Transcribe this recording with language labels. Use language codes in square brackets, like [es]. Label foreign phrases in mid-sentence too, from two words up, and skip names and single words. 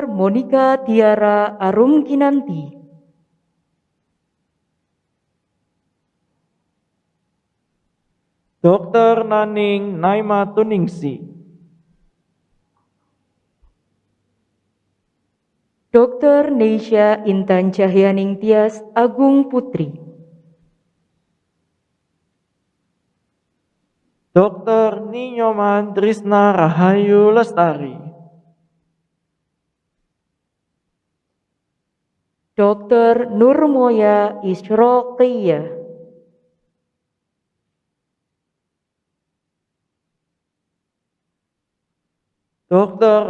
[id] Monica Tiara Arum Kinanti, Dr. Naning Naima Tuningsi, Dr. Neisha Intan Cahyaning Tias Agung Putri, Dr. Ninyoman Trisna Rahayu Lestari, Dr. Nurmoya Isroqiyah, Dr.